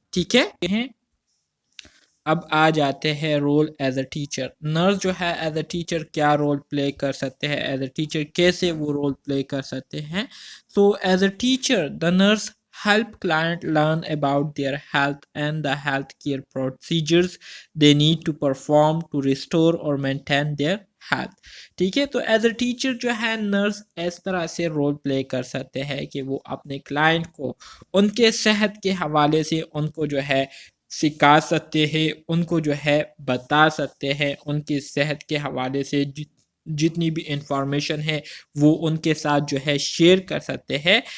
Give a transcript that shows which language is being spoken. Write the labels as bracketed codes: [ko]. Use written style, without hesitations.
[ur] ٹھیک ہے، اب آ جاتے ہیں role as a teacher. Nurse جو ہے ایز اے ٹیچر کیا رول پلے کر سکتے ہیں، ایز اے ٹیچر کیسے وہ رول پلے کر سکتے ہیں. [en] So as a teacher the nurse help client learn about their health and the healthcare procedures they need to perform to restore or maintain their health. [ur] ٹھیک ہے، تو as a teacher جو ہے nurse اس طرح سے رول پلے کر سکتے ہیں کہ وہ اپنے کلائنٹ کو ان کے صحت کے حوالے سے ان کو جو ہے سکھا سکتے ہیں، ان کو جو ہے بتا سکتے ہیں، ان کی صحت کے حوالے سے جتنی بھی انفارمیشن ہے وہ ان کے ساتھ جو ہے شیئر کر سکتے ہیں.